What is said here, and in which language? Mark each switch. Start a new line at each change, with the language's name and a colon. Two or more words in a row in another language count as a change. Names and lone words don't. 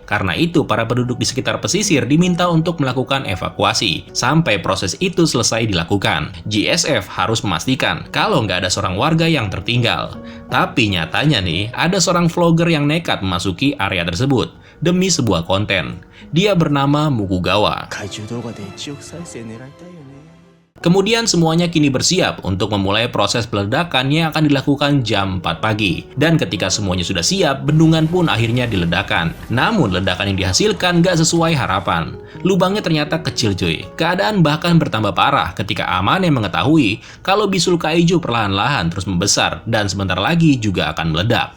Indonesian: Karena itu para penduduk di sekitar pesisir diminta untuk melakukan evakuasi sampai proses itu selesai dilakukan. GSF harus memastikan kalau nggak ada seorang warga yang tertinggal. Tapi nyatanya nih, ada seorang vlogger yang nekat memasuki area tersebut demi sebuah konten. Dia bernama Mukugawa.
Japanese: 怪獣動画で1億再生狙いたいよね。
Indonesian: Kemudian semuanya kini bersiap untuk memulai proses peledakan yang akan dilakukan jam 4 pagi. Dan ketika semuanya sudah siap, bendungan pun akhirnya diledakkan. Namun ledakan yang dihasilkan gak sesuai harapan. Lubangnya ternyata kecil cuy. Keadaan bahkan bertambah parah ketika Amane mengetahui kalau bisul kaiju perlahan-lahan terus membesar dan sebentar lagi juga akan meledak.